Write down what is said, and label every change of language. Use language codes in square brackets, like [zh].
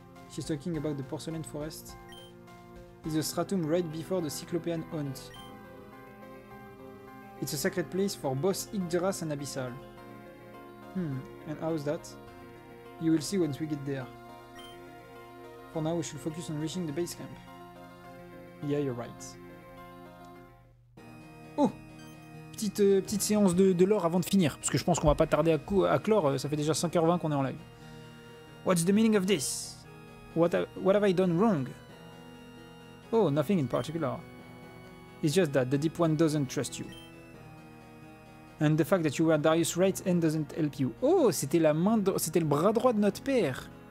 [en] She's talking about the porcelain forest. It's a stratum right before the Cyclopean hunt. It's a sacred place for both Yggdrasil and Abyssal. And how's that? You will see once we get there. For now, we should focus on reaching the base camp. Yeah, you're right. Oh! [fr] Petite séance de lore avant de finir, parce que je pense qu'on va pas tarder à clore, ça fait déjà 5h20 qu'on est en live. [en] What's the meaning of this? What have I done wrong? Oh, nothing in particular. It's just that the Deep One doesn't trust you. And the fact that you were Darius' right hand doesn't help you. [fr] Oh, c'était le bras droit de notre père.